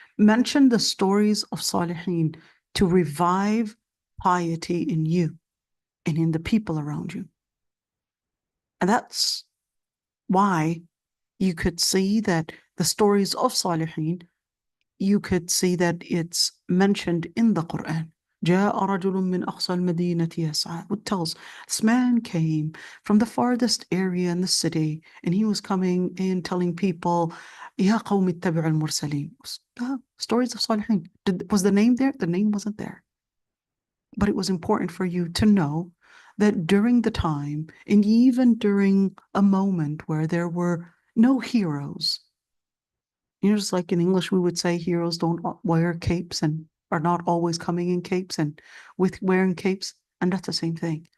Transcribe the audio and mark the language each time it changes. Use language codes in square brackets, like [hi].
[en] Mention the stories of Salihin to revive piety in you and in the people around you. And that's why you could see that the stories of Salihin, you could see that it's mentioned in the Quran. [ar] جاء رجل من أقصى المدينة يسعى. [en] It tells this man came from the farthest area in the city, and he was coming in telling people, [ar] يا قوم اتبعوا المرسلين. [en] Stories of Salihin. Was the name there? The name wasn't there. But it was important for you to know that during the time, and even during a moment where there were no heroes, you know, just like in English, we would say heroes don't wear capes and are not always coming in capes and with wearing capes. And that's the same thing.